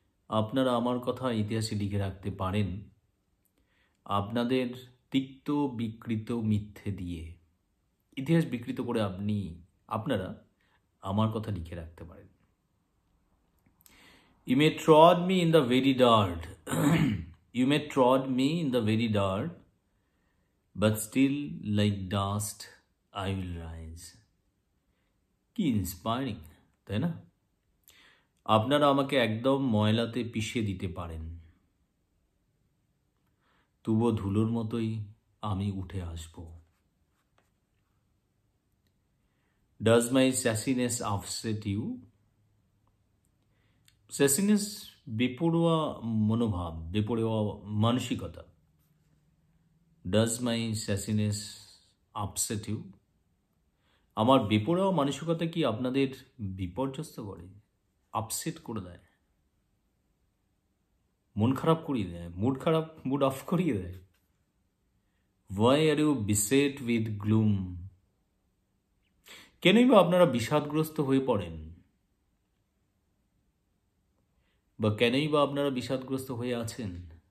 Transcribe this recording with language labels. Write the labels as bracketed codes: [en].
[bn] আপনারা আমার কথা ইতিহাসে লিখে রাখতে পারেন আপনাদের তিক্ত বিকৃত মিথ্যে দিয়ে। ইতিহাস বিকৃত করে আপনারা আমার কথা লিখে রাখতে পারেন। [en] You may trod me in the very dirt. You may trod me in the very dirt, but still like dust I will rise. [bn] কি ইন্সপায়ারিং, তাই না? আপনারা আমাকে একদম ময়লাতে পিষে দিতে পারেন, তবুও ধুলোর মতোই আমি উঠে আসব। [en] Does my sassiness upset you? [bn] sassiness বেপরোয়া মনোভাব, বেপরোয়া মানসিকতা। [en] Does my sassiness upset you? [bn] আমার বেপরোয়া মানসিকতা কি আপনাদের বিপর্যস্ত করে, আপসেট করে দেয়, মন খারাপ করিয়ে দেয়, মুড অফ করিয়ে দেয়? [en] Why are you beset with gloom? [bn] কেনই বা আপনারা বিষাদগ্রস্ত হয়ে পড়েন, বা কেনই বা আপনারা বিষাদগ্রস্ত হয়ে আছেন?